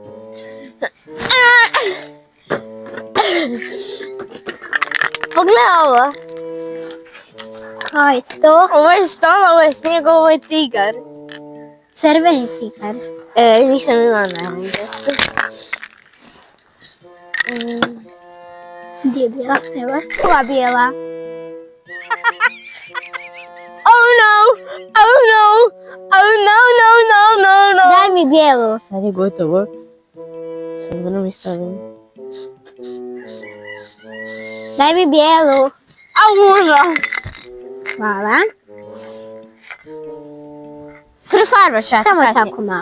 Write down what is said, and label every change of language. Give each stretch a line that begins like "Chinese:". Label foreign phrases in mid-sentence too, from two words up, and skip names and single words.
Croatian: Pogledaj ovo. Kaj je to? Ovo je stol, ovo je snijeg, ovo je tigar. Crveni tigar. Nisam imala na ovom mjestu. Gdje je bijela? Evo, ova bijela.
English: Oh no! Oh no! Oh no, no, no, no, no!
Croatian: Daj mi bijelu. Sad je gotovo. Sad da mi stavim. Daj mi bijelu. A užas! Hvala. Prefarbaš ja Samo kasnije. tako malo.